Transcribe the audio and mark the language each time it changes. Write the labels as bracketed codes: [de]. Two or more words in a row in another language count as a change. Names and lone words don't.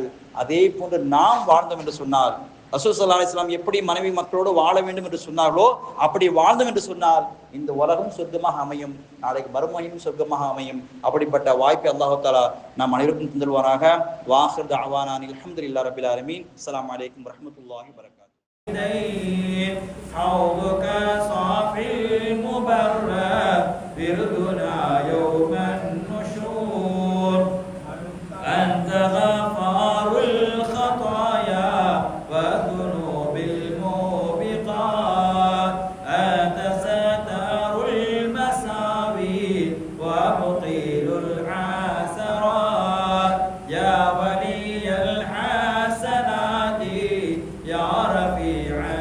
[ta] அதே போன்று நாம் வாழ்ந்தோம் என்று சொன்னால், ரசூல் [ar] صلى الله عليه وسلم [ta] எப்படி மனைவி மக்களோடு வாழ வேண்டும் என்று சொன்னார்களோ அப்படி வாழ்ந்தோம் என்று சொன்னால் இந்த உலகம் சொர்க்கமாக அமையும், நாளைக்கு மறுமையும் சொர்க்கமாக அமையும். அப்படிப்பட்ட வாய்ப்பை [ar] الله تعالى [ta] நாம் அனைவருக்கும் தந்துள்வாராக. [ar] وآخر دعوانا الحمد لله رب العالمين. السلام عليكم ورحمة الله وبركاته. حوضك صافي المبرى بردنا يوم النشور أنت غفار الخطايا والذنوب الموبقات أنت ستار المساوي ومقيل العاثرات يا ولي الحسنات يا رفيع